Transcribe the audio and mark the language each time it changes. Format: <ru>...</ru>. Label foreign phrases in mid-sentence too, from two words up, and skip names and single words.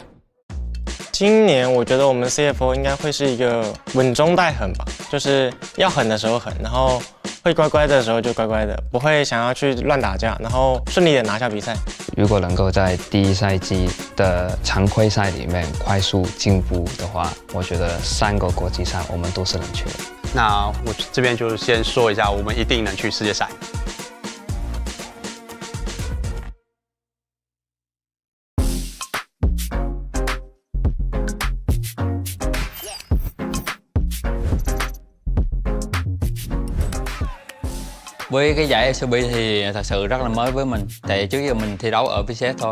<zh>今年我觉得我们 CFO 应该会是一个稳中带狠吧，就是要狠的时候狠，然后会乖乖的时候就乖乖的，不会想要去乱打架，然后顺利的拿下比赛。如果能够在第1赛季的常规赛里面快速进步的话，我觉得3个国际赛我们都是能去的。那我这边就先说一下，我们一定能去世界赛。</zh> <vi>Với cái giải LCP thì thật sự rất là mới với mình, tại trước giờ mình thi đấu ở VCS thôi.</vi>